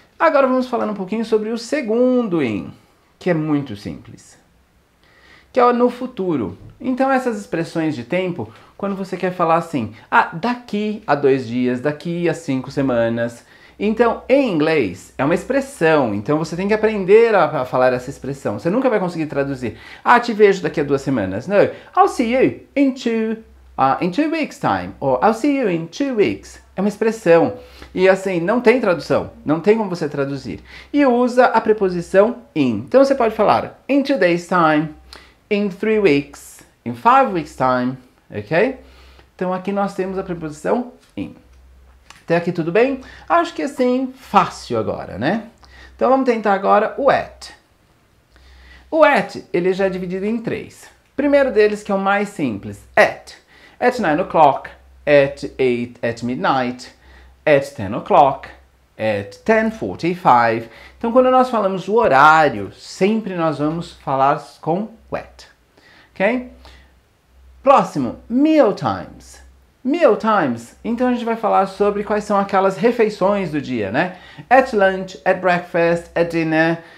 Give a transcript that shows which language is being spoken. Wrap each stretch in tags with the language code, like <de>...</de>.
<pt>Agora vamos falar um pouquinho sobre o segundo in, que é muito simples, que é no futuro. Então, essas expressões de tempo, quando você quer falar assim, daqui a 2 dias, daqui a 5 semanas. Então, em inglês, é uma expressão. Então, você tem que aprender a falar essa expressão. Você nunca vai conseguir traduzir. Te vejo daqui a 2 semanas.</pt> <en>No, I'll see you in 2 weeks time. Or, I'll see you in 2 weeks.</en> <pt>É uma expressão. E assim, não tem tradução. Não tem como você traduzir. E usa a preposição in. Então, você pode falar</pt> <en>in 2 days time, in 3 weeks, in 5 weeks time.</en> <pt>Ok? Então, aqui nós temos a preposição in. Até aqui tudo bem? Acho que assim, fácil agora, né? Então vamos tentar agora o at. O at, ele já é dividido em 3. Primeiro deles, que é o mais simples, at.</pt> <en>At 9 o'clock, at 8, at midnight, at 10 o'clock, at 10:45.</en> <pt>Então quando nós falamos o horário, sempre nós vamos falar com o at. Ok? Próximo, meal times. Meal times, então a gente vai falar sobre quais são aquelas refeições do dia, né?</pt> <en>At lunch, at breakfast, at dinner.</en>